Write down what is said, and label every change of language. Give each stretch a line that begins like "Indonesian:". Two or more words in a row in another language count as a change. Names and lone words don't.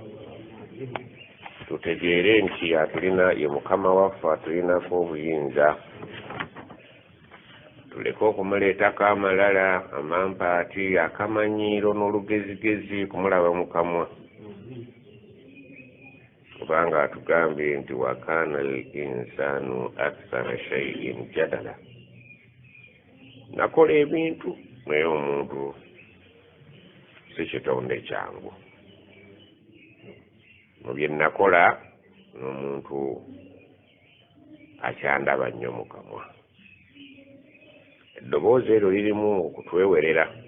Ganda: Tutegeere nti atulina ye mukama waffe, atulinako obuyinza. Tuleke okumuleetako amalala, amampaati, akamanyiiro n'olugezigezi kumulaba mu kamwa, kubanga atugambye nti
Arabic: وكان الإنسان أكثر شيء جدلا.
Ganda: Nakola ebintu naye omuntu si kitonde kyangu. Mu bye nakola n'omuntu akyandaba nnyo mu kamwa. Eddoboozi eryo lirimu okutwewerera.